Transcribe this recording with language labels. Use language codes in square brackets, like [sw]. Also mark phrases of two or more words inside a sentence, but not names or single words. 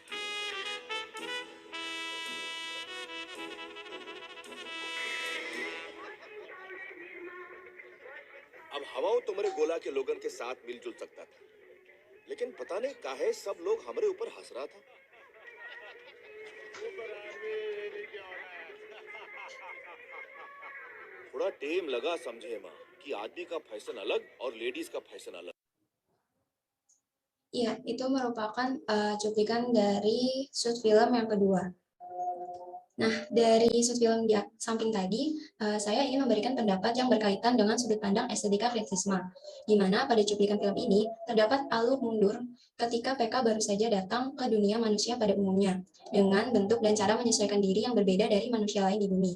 [hi] अब हवाओं तुम्हारे गोला के लोगन के साथ मिलजुल सकता था, लेकिन पता नहीं काहे सब लोग हमरे ऊपर हंस रहा था। थोड़ा टेम लगा समझे माँ कि आदमी का फैशन अलग और लेडीज का फैशन अलग। [id] Iya, itu merupakan cuplikan dari [en] shoot film [id] yang kedua. Nah, dari [en] shoot film [id] di samping tadi, saya ingin memberikan pendapat yang berkaitan dengan sudut pandang estetika kritisisme, di mana pada cuplikan film ini terdapat alur mundur ketika PK baru saja datang ke dunia manusia pada umumnya, dengan bentuk dan cara menyesuaikan diri yang berbeda dari manusia lain di bumi.